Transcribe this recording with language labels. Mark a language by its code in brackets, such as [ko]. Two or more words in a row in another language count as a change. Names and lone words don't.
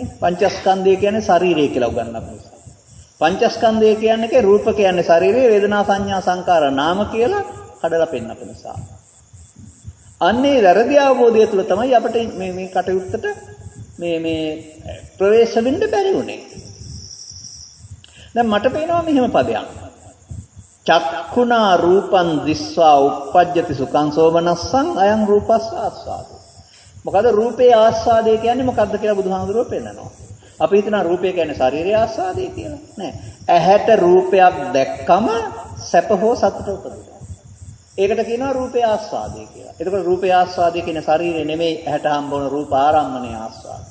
[si] පංචස්කන්ධය කියන්නේ ශරීරය කියලා උගන්වපු නිසා. පංචස්කන්ධය කියන්නේ රූප කියන්නේ ශරීරය, වේදනා සංඥා සංකාර නාම කියලා හදලා පෙන්නපු නිසා. අන්නේ වැරදි අවබෝධය තුළ තමයි අපිට මේ කටයුත්තට මේ ප්‍රවේශ වෙන්න බැරි වුනේ. දැන් මට පේනවා මෙහෙම පදයක්. [pi] චක්ඛුනා රූපං දිස්වා uppajjati සුඛං සෝමනස්සං අයං රූපස්ස ආස්වාදෝ. [si] මොකද රූපේ ආස්වාදය කියන්නේ මොකද්ද කියලා බුදුහාමුදුරුවෝ පෙන්නනවා. අපි හිතනවා රූපය කියන්නේ ශාරීරික ආස්වාදය කියලා. නෑ. ඇහැට රූපයක් දැක්කම සැප හෝ සතුට උපදිනවා. ඒකට කියනවා රූපේ ආස්වාදය කියලා. එතකොට රූපේ ආස්වාදය කියන්නේ ශරීරය නෙමෙයි, ඇහැට හම්බවන රූප ආරම්මණය ආස්වාදය.